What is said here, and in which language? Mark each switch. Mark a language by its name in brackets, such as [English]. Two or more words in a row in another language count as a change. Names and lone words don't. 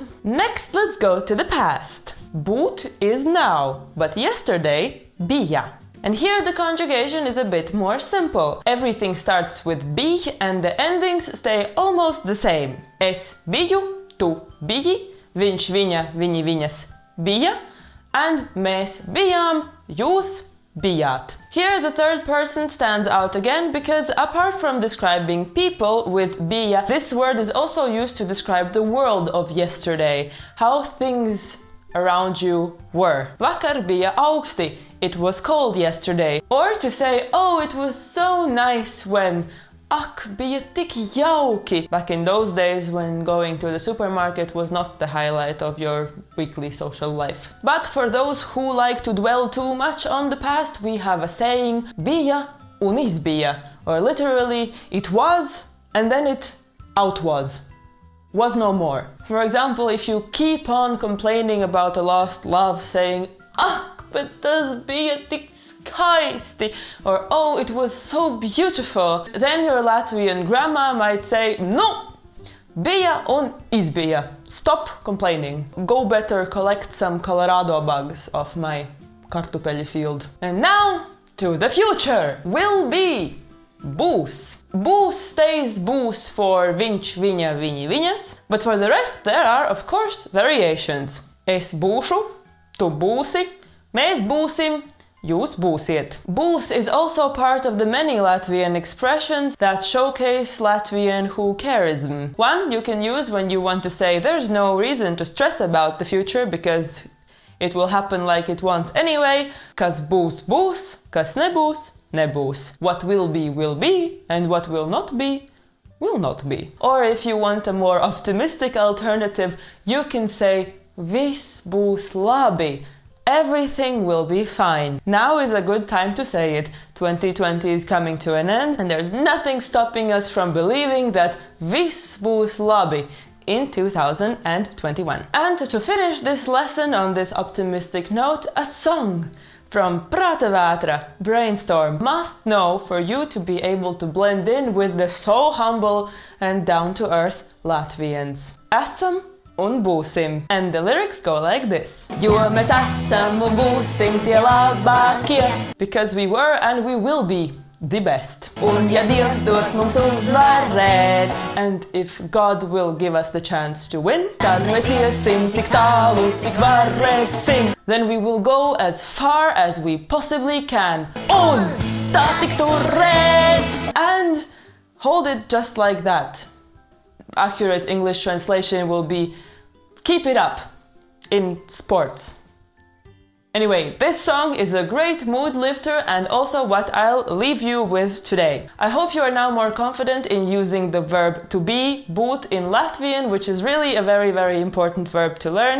[English] Next, let's go to the past. Būt is now, but yesterday bija. And here the conjugation is a bit more simple. Everything starts with bij and the endings stay almost the same. [Latvian] Es biju, tu biji, viņš, viņa, viņi, viņas bija, and mēs bijām, jūs bijāt. [English] Here the third person stands out again because apart from describing people with bija, this word is also used to describe the world of yesterday, how things around you were. [Latvian] Vakar bija augsti. [English] It was cold yesterday. Or to say, oh, it was so nice when. [Latvian] Ak, bija tik jauki. [English] Back in those days when going to the supermarket was not the highlight of your weekly social life. But for those who like to dwell too much on the past, we have a saying, [Latvian] bija un izbija. [English] Or literally, it was and then it outwas. Was no more. For example, if you keep on complaining about a lost love, saying, but [Latvian] tas bija tik skaisti, [English] or oh, it was so beautiful, then your Latvian grandma might say, [Latvian] no, bija un izbija. [English] Stop complaining. Go better collect some Colorado bugs off my kartupeļu field. And now, to the future. Will be. [Latvian] Būs. Būs stays būs for viņš, viņa, viņi, viņas. [English] But for the rest, there are, of course, variations. [Latvian] Es būšu, tu būsi, mēs būsim, jūs būsiet. [English] Būs is also part of the many Latvian expressions that showcase Latvian whocarism. One you can use when you want to say there's no reason to stress about the future because It will happen like it wants anyway. [Latvian] Kas būs, būs, kas nebūs, nebūs. [English] What will be, and what will not be be. Or if you want a more optimistic alternative, you can say [Latvian] viss būs labi. [English] Everything will be fine. Now is a good time to say it. 2020 is coming to an end, and there's nothing stopping us from believing that [Latvian] viss būs labi [English] in 2021. And to finish this lesson on this optimistic note, a song from Prāta Vētra, Brainstorm, must know for you to be able to blend in with the so humble and down-to-earth Latvians. [Latvian] Esam un būsim. [English] And the lyrics go like this. [Latvian] Jo mēs esam un būsim tie labākie. [English] Because we were and we will be the best. [Latvian] Un ja Dievs dos mums uzvarēt. [English] And if God will give us the chance to win, [Latvian] tad mēs iesim tik tālu, cik varēsim. [English] Then we will go as far as we possibly can. [Latvian] Un tā tik turēt. [English] And hold it just like that. Accurate English translation will be keep it up in sports. Anyway, this song is a great mood lifter and also what I'll leave you with today. I hope you are now more confident in using the verb to be, būt, in Latvian, which is really a very, very important verb to learn.